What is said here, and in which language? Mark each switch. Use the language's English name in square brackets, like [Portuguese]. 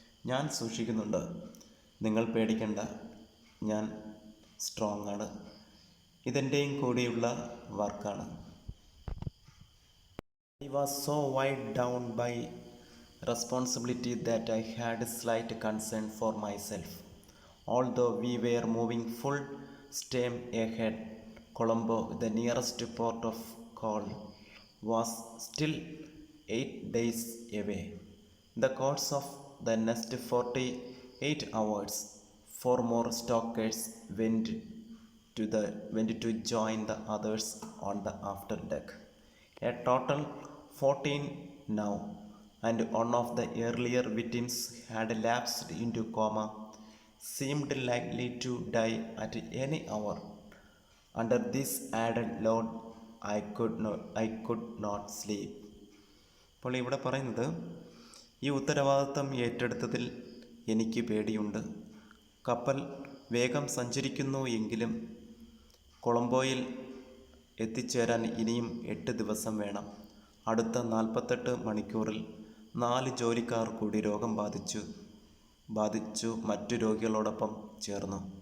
[Malayalam] ഞാൻ സൂക്ഷിക്കുന്നുണ്ട്, നിങ്ങൾ പേടിക്കണ്ട, ഞാൻ സ്ട്രോങ് ആണ്, ഇതെൻ്റെയും കൂടിയുള്ള വർക്കാണ്. [English] I was so weighed down by responsibility that I had slight concern for myself. Although we were moving full steam ahead, Colombo, the nearest port of call, was still 8 days away. The course of the next 48 hours, 4 more stokers went to join the others on the after deck. A total 14 now, and one of the earlier victims had lapsed into coma, seemed likely to die at any hour. Under this added load, I could not sleep. [Malayalam] അപ്പോൾ ഇവിടെ പറയുന്നത്, ഈ ഉത്തരവാദിത്തം ഏറ്റെടുത്തതിൽ എനിക്ക് പേടിയുണ്ട്. കപ്പൽ വേഗം സഞ്ചരിക്കുന്നു എങ്കിലും കൊളംബോയിൽ എത്തിച്ചേരാൻ ഇനിയും 8 ദിവസം വേണം. അടുത്ത 48 മണിക്കൂറിൽ 4 ജോലിക്കാർ കൂടി രോഗം ബാധിച്ചു മറ്റു രോഗികളോടൊപ്പം ചേർന്നു.